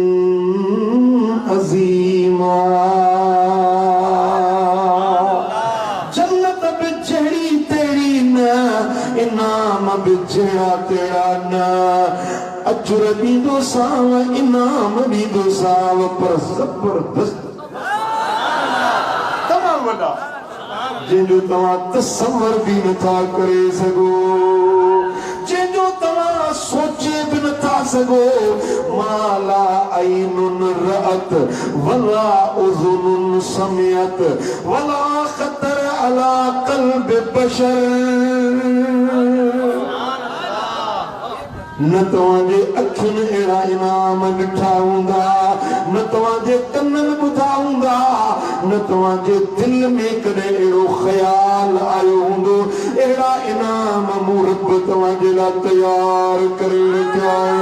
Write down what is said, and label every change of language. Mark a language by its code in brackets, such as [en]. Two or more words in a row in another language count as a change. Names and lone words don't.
[sd] अज़ीमा जन्नत बि जहिड़ी तेरी न इनाम बि जहिड़ा तेरा न अजर ॾींदो साव इनाम ॾींदो साव पर ज़बरदस्त तमामु वॾा जंहिंजो तव्हां तसव्वुर बि नथा करे सघो जंहिंजो तव्हां सोचे बि नथा सघो [ar] ما لا عين رأت ولا أذن سمعت ولا خطر على قلب بشر [sd] न तव्हांजे अखियुनि अहिड़ा इनाम ॾिठा हूंदा न तव्हांजे कननि ॿुधा हूंदा न तव्हांजे दिलि में कॾहिं अहिड़ो ख़्याल आयो हूंदो अहिड़ा इनाम मूं रब तव्हांजे लाइ तयार करे रखिया